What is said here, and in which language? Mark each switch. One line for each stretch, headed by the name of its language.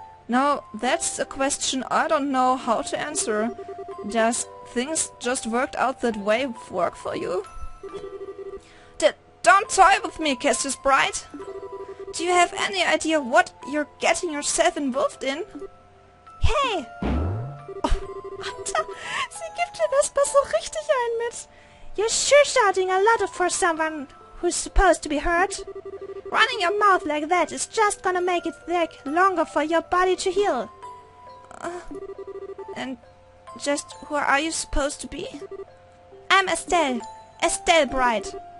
English: Now, that's a question I don't know how to answer. Does things just worked out that way work for you? Don't toy with me, Cassius Bright. Do you have any idea what you're getting yourself involved in? Hey!
German: Alter, sie gibt dir das so richtig ein mit.
English: You're sure shouting a lot for someone who's supposed to be hurt. Running your mouth like that is just gonna make it take longer for your body to heal. And just who are you supposed to be? I'm Estelle. Estelle Bright.